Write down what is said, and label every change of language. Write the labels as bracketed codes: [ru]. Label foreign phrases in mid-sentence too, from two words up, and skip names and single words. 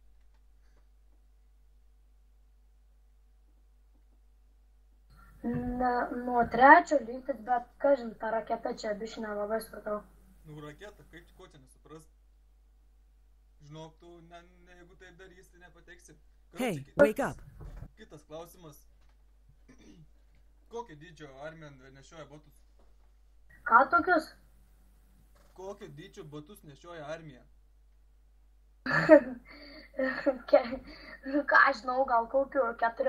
[lt] Nuo 3 lygtis, bet kažin, ta raketa čia biškai nelabai supratau. Nu, raketa, kaip ko čia nesupras? Žinok, tu, jeigu taip darys, tai nepateksi. [en] Hey, wake up. [lt] Kitas klausimas. Kokio dydžio armija nešioja batus? Ką tokius? Kokio dydžio batus nešioja armija? Ką žinau, gal kokiu 4...